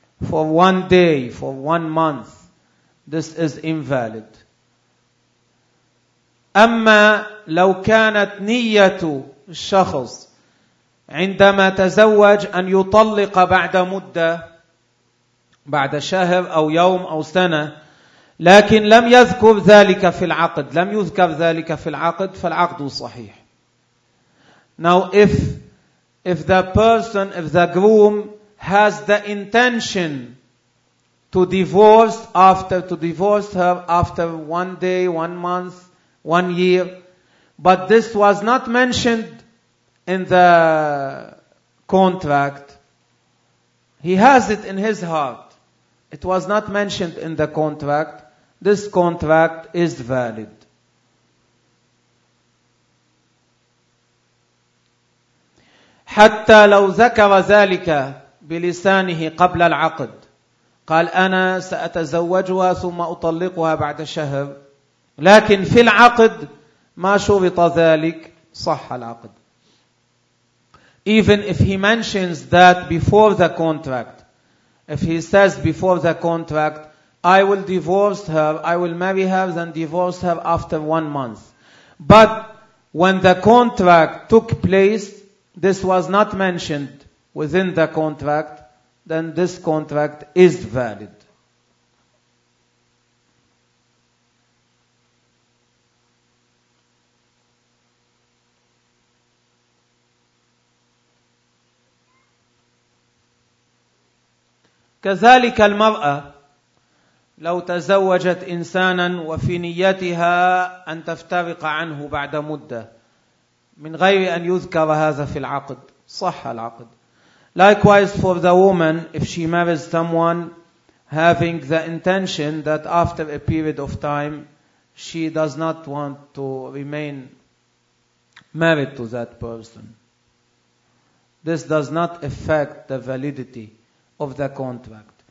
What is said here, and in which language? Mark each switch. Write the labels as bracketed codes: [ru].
[en] For 1 day, for 1 month, this is invalid. [ar] أما لو كانت نية الشخص عندما تزوج أن يطلق بعد مدة, بعد شهر أو يوم أو سنة, لكن لم يذكر ذلك في العقد, لم يذكر ذلك في العقد, فالعقد صحيح. [en] Now if the person, if the groom has the intention to divorce her after 1 day, 1 month, 1 year, but this was not mentioned in the contract. He has it in his heart. It was not mentioned in the contract. This contract is valid. [ar] حتى لو ذكر ذلك بلسانه قبل العقد قال أنا سأتزوجها ثم أطلقها بعد شهر لكن في العقد ما شرط ذلك صح العقد. [en] Even if he mentions that before the contract, if he says before the contract, I will divorce her, I will marry her, then divorce her after 1 month. But when the contract took place, this was not mentioned within the contract, then this contract is valid. [ar] كذلك المرأة لو تزوجت إنسانا وفي نيتها أن تفترق عنه بعد مدة من غير أن يذكر هذا في العقد صح العقد. [en] Likewise for the woman, if she marries someone having the intention that after a period of time she does not want to remain married to that person, this does not affect the validity of the contract.